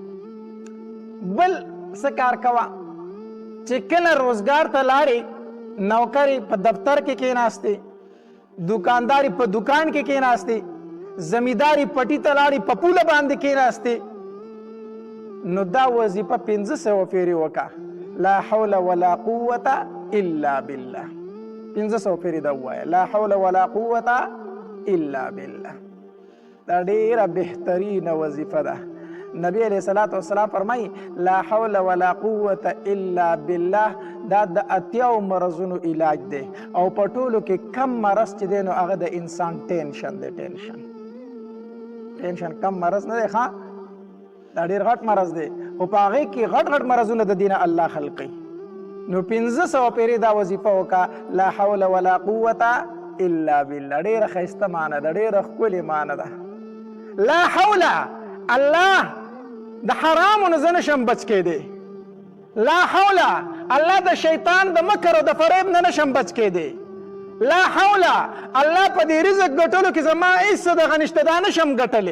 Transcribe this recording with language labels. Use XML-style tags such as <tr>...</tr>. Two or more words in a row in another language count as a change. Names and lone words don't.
<ps>بل څه کار کوه چې کله روزګار ته لاړې، نوکرې په دفتر کې کېناستې، دکانداري په دکان کې کېناستې، زمینداري پټي ته لاړې په پوله باندې کېناستې، نو دا وظیفه 500 پیرې وکړه.</ps> <ar>لا حول ولا قوة الا بالله.</ar> <ps>500 پیرې دا ووایه،</ps> <ar>لا حول ولا قوة الا بالله.</ar> <ps>دا ډیره بهترینه وظیفه ده. نبی</ps> <ar>علیہ الصلوۃ والسلام</ar> <ps>فرمایي</ps> <ar>لا حول ولا قوة الا بالله</ar> <ps>دا د 80 مرضونو علاج دی، او په ټولو کې کم مرض چې دی نو هغه د انسان ټینشن دی. ټینشن کم مرض نه دی، ښه دا ډېر غټ مرض دی، خو په هغې کې غټ غټ مرضونه د دینه الله خلقي. نو 500 پیرې دا وظیفه وکړه،</ps> <ar>لا حول ولا قوة الا بالله.</ar> <ps>ډېره ښایسته معنی ده، ډېره ښکلې معنی ده.</ps> <ar>لا حول،</ar> <ps>الله د حرامو نه زه نشم بچ کېدی.</ps> <ar>لا حول،</ar> <ps>الله د شیطان د مکر او د فریب نه نشم بچ کېدی.</ps> <ar>لا حول،</ar> <ps>الله په دې رزق ګټلو کې زما هېڅ څه دغه نشته، دا نشم ګټلی.</ps>